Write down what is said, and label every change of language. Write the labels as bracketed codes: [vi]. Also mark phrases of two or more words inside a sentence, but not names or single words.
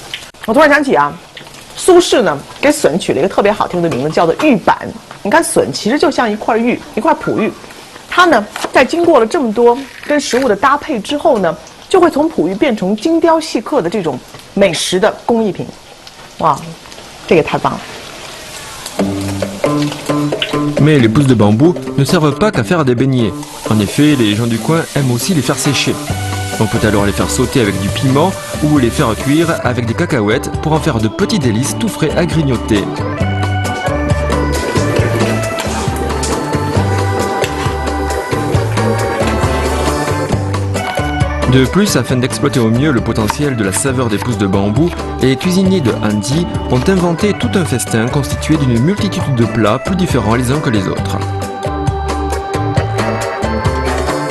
[zh] 我突然想起啊，苏轼呢给笋取了一个特别好听的名字，叫做玉板。你看笋其实就像一块玉，一块璞玉，它呢在经过了这么多跟食物的搭配之后呢，就会从璞玉变成精雕细刻的这种美食的工艺品。哇，这个太棒了。 [fr] Mais les pousses de bambou ne servent pas qu'à faire des beignets. En effet, les gens du coin aiment aussi les faire sécher. On peut alors les faire sauter avec du piment ou les faire cuire avec des cacahuètes pour en faire de petits délices tout frais à grignoter. De plus, afin d'exploiter au mieux le potentiel de la saveur des pousses de bambou, les cuisiniers de Handi ont inventé tout un festin constitué d'une multitude de plats plus différents les uns que les autres.